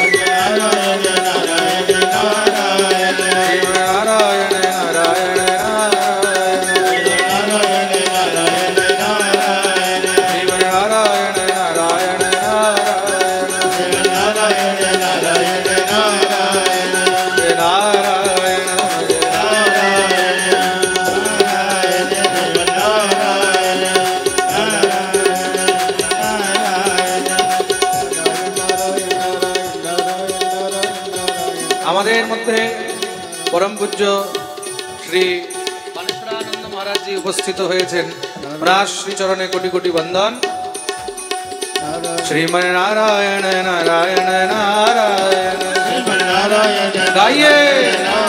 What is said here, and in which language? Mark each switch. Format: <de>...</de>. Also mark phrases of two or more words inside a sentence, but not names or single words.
<hi>श्रीमन नारायण नारायण नारायण श्रीमन नारायण नारायण नारायण जय नारायण</hi> <bn>আমাদের মধ্যে পরম পূজ্য শ্রী বানেশ্বরানন্দ মহারাজজি উপস্থিত হয়েছেন। ওনার শ্রীচরণে কোটি কোটি বন্দন।</bn> <hi>श्रीमन नारायण नारायण नारायण नारायण गाइए</hi>